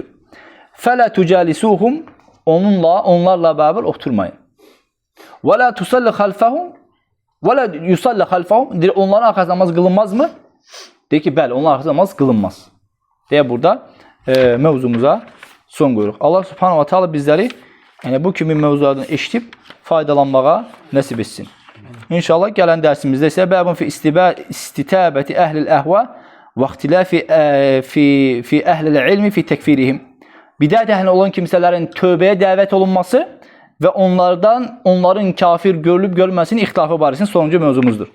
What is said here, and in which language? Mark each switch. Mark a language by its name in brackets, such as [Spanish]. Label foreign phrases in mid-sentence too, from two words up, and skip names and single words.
[Arabic] فلا تجالسوهم. [Azerbaijani] Onlarla bərabər oturmayın. [Arabic] ولا تصلي خلفهم. ولا يصلي خلفهم. [Azerbaijani] Deyir, onların arxasında namaz qılınmazmı? Deyir ki, bəli, onların arxasında namaz qılınmaz. Deyə burada mövzumuza son qoyuruq. Allah [Arabic] سبحانه وتعالى [Azerbaijani] bizləri bu kimi mövzulardan eşitib faydalanmağa nəsib etsin. İnşallah gələn dərsimizdə isə [Arabic] باب في استتابة أهل الأهواء والاختلاف في أهل العلم في تكفيرهم. [Azerbaijani] Bidət əhli olan kimsələrin tövbəyə dəvət olunması və onların kafir görülüb görülməsinin ixtilafı barəsində sonuncu mövzumuzdur.